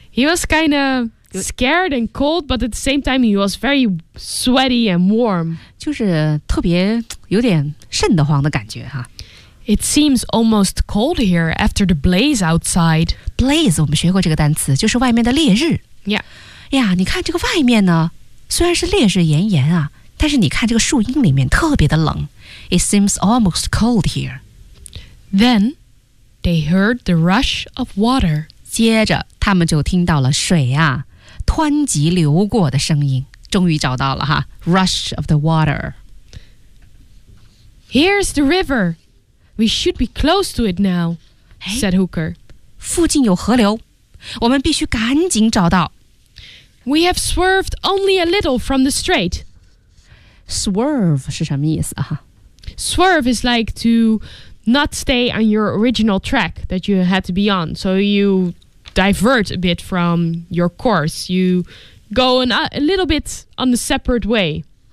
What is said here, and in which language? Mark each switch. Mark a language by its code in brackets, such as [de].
[en] Yeah, he was kind of scared and cold, but at the same time, he was very sweaty and warm. [zh] 就是特别有点瘆得慌的感觉哈。 [en] It seems almost cold here after the blaze outside. [zh] Blaze, 我们学过这个单词，就是外面的烈日。 [en] Yeah. [zh] 呀，你看这个外面呢，虽然是烈日炎炎啊，但是你看这个树荫里面特别的冷。 [en] It seems almost cold here. Then they heard the rush of water. [zh] 接着他们就听到了水啊湍急流过的声音，终于找到了哈 [en] Rush of the water. Here's the river. We should be close to it now, said Hooker. [zh] 附近有河流，我们必须赶紧找到。 [en] We have swerved only a little from the strait. [zh] Swerve 是什么意思啊？ [en] Swerve is like to not stay on your original track that you had to be on. So youdivert a bit from your course. You go a little bit on a separate way.